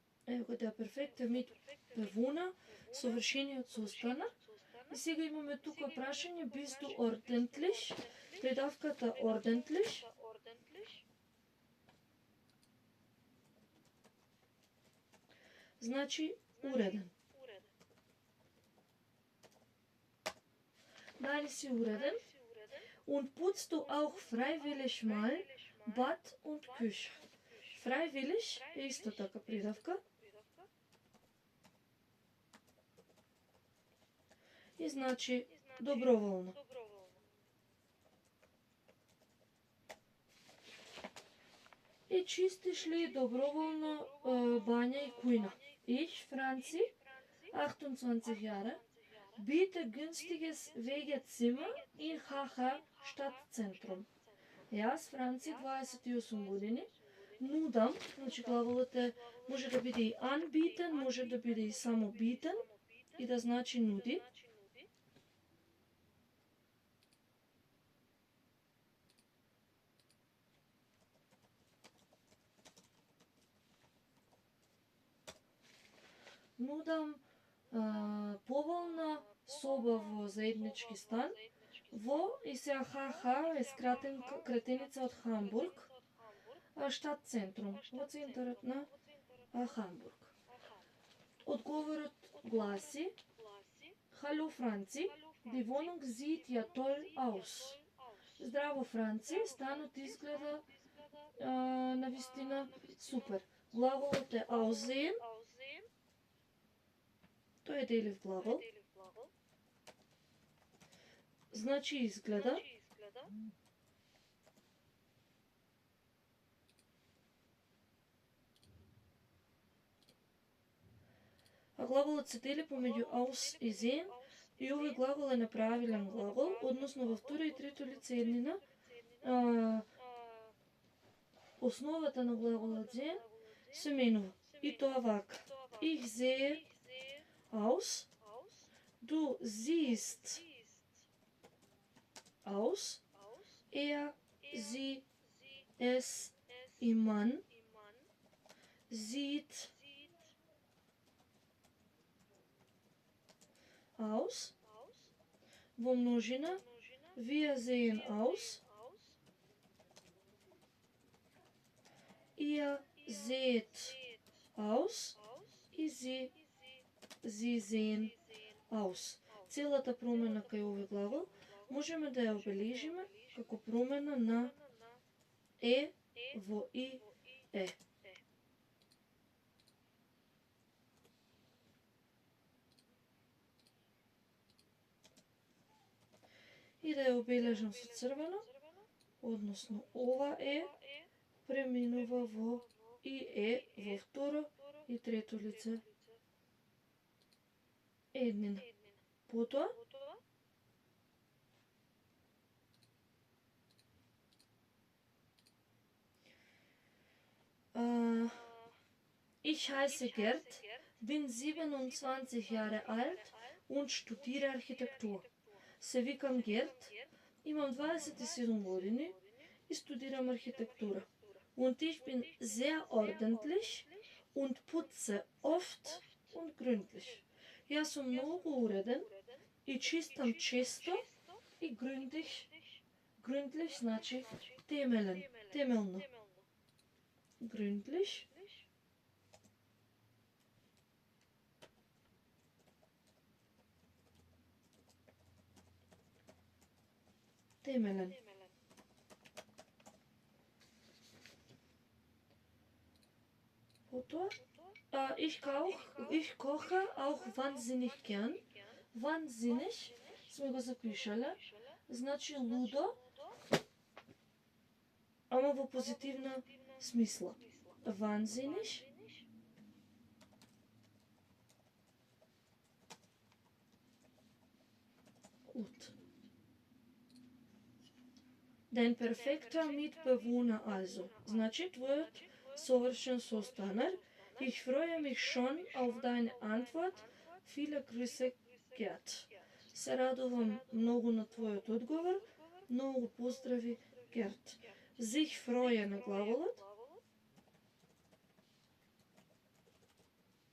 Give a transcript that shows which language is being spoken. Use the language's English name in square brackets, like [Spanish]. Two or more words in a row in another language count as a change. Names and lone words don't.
[Macedonian] Ево го да перфекта [German] mit bewohner, [Macedonian] совршениот состанар. И сега имаме тука прашање [German] bist du ordentlich, [Macedonian] придавката ordentlich. Значи уреден. Дали си уреден? [German] Und putzt du auch freiwillig mal Bad und Küche? [Macedonian] Freiwillig е исто така придавка. И значи доброволно. И чистиш ли доброволно бања и кујна? [German] Ich, Franzi, 28 Jahre, biete günstiges Wegezimmer in HH Stadtzentrum. [Macedonian] Јас, Франци, 28 години, нудам, значи глаголот е, може да биде и anbieten, може да биде и само bieten, и да значи нуди. Нудам поволна соба во заеднички стан, во и сега ХХ е кратеница од Хамбург, Штатцентрум, во центарот на Хамбург. Одговорот гласи: [German] Hallo Franzi, die Wohnung sieht ja toll aus. [Macedonian] Здраво Франци, станот изгледа навистина супер. Глаголот е aussehen. Тој е делив глагол. Значи изгледа. А глаголот се дели помеѓу aus и sehen, и овој глагол е неправилен глагол, односно во второ и трето лице еднина. Основата на глаголот sehen се менува. И тоа вака. [German] Ich sehe aus, du siehst aus, sie, es, и man sieht aus, [Macedonian] во множина, [German] wir sehen aus, ihr seht aus, и sie sehen aus. [Macedonian] Целата промена кај овој глагол можеме да ја обележиме како промена на е во и е. И да ја обележам со црвено, односно ова е преминува во и е во второ и трето лице еднина. [German] Потоа ich heiße Gerd, bin 27 Jahre alt und studiere Architektur. [Macedonian] Се викам Герт, имам 27 години и студирам архитектура. [German] Und ich bin sehr ordentlich und putze oft und gründlich. [Macedonian] Јас сум многу уреден и чистам често и gründlich значи темелен, темелно. Gründlich. Темелен. Потоа, [German] ich koche auch wahnsinnig gern. [Macedonian] Wahnsinnig сме го запишале, значи лудо, ама во позитивна смисла. [German] Wahnsinnig. Gut. Dein perfekter Mitbewohner also. [Macedonian] Значи твојот совршен состанар. [German] Ich freue mich schon auf deine Antwort. Viele Grüße, Gerd. [Macedonian] Се радувам многу на твојот одговор. Многу поздрави, Герт. [German] Sich freue [Macedonian] на глаголот.